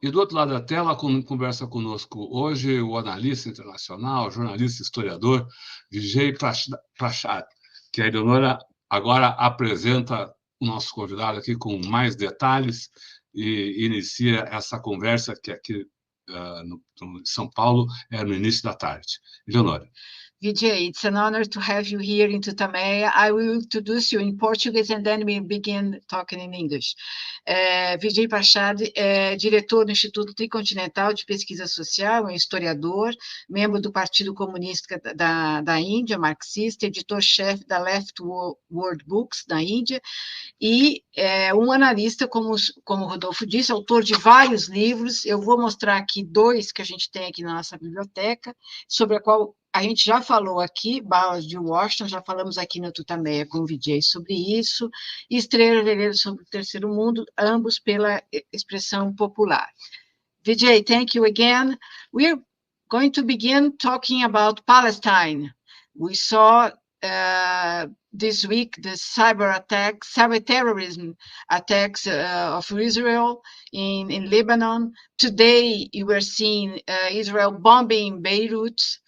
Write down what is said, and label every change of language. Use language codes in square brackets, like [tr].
[pt] E do outro lado da tela, conversa conosco hoje o analista internacional, jornalista historiador, Vijay Prashad, que a Eleonora agora apresenta o nosso convidado aqui com mais detalhes e inicia essa conversa que aqui no São Paulo é no início da tarde. Eleonora. [en] Vijay, it's an honor to have you here in TUTAMÉIA. I will introduce you in Portuguese and then we begin talking in English. [pt] Vijay Prashad é diretor do Instituto Tricontinental de Pesquisa Social, é historiador, membro do Partido Comunista da Índia, marxista, editor-chefe da Left World Books da Índia, e um analista, como o Rodolfo disse, autor de vários livros. Eu vou mostrar aqui dois que a gente tem aqui na nossa biblioteca, sobre a qual a gente já falou aqui, Balas de Washington, já falamos aqui no TUTAMÉIA com o Vijay sobre isso, e Estrela Vermelha sobre o Terceiro Mundo, ambos pela expressão popular. [en] Vijay, thank you again. We're going to begin talking about Palestine. We saw this week the cyber-terrorism attacks of Israel in Lebanon. Today, you were seeing Israel bombing Beirut.